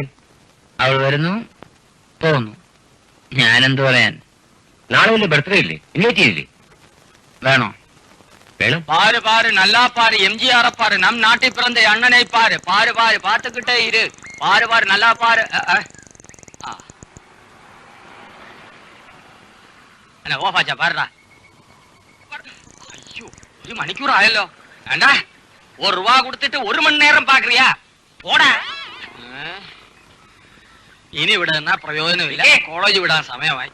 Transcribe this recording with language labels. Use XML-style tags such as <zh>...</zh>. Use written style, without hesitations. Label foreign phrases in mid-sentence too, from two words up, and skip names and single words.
<ml>അവൾ വരുന്നു, പോകുന്നു. ഞാനെന്തു പറയാൻ? നാളെ വല്ല ബർത്ത്ഡേ ഇല്ലേ? ഇൻവൈറ്റ് ചെയ്തില്ലേ? വേണോ? വേണം.</ml> <ta>பாரு பாரு நல்லா பாரு, எம்ஜிஆர் பாரு, நம் நாட்டை பிறந்த அண்ணனை பாரு, பாரு பாரு பார்த்துக்கிட்டே இரு, பாரு பாரு நல்லா பாரு.</ta> <ml>അല്ല ഓഫാച്ചാ പാരടാ. അയ്യോ, 1 മണിക്കൂർ ആയല്ലോ. വേണ്ടാ, 1 രൂപ കൊടുത്തിട്ട് 1 മണി നേരം പാക്കറിയാ? പോടാ. ഇനി ഇവിടെ നിന്നാ പ്രയോജനമില്ല, കോളേജ് വിടാൻ സമയമായി.</ml>